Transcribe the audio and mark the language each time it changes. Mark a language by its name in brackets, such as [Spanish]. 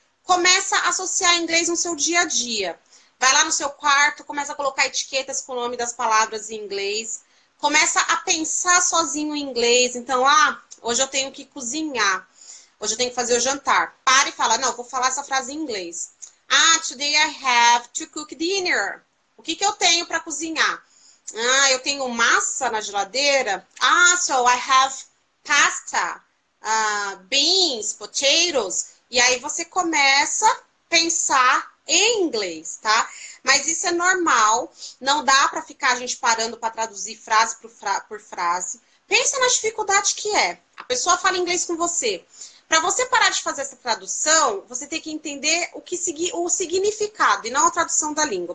[Portuguese] Começa a associar inglês no seu dia a dia. Vai lá no seu quarto, começa a colocar etiquetas com o nome das palavras em inglês. Começa a pensar sozinho em inglês. Então, hoje eu tenho que cozinhar. Hoje eu tenho que fazer o jantar. Para e fala, não, vou falar essa frase em inglês. [English] Today I have to cook dinner. [Portuguese] O que eu tenho para cozinhar? Eu tenho massa na geladeira. [English] So I have pasta, beans, potatoes. [Portuguese] E aí você começa a pensar em inglês, tá? Mas isso é normal. Não dá para ficar a gente parando para traduzir frase por frase. Pensa na dificuldade que é. A pessoa fala inglês com você. Para você parar de fazer essa tradução, você tem que entender o significado e não a tradução da língua.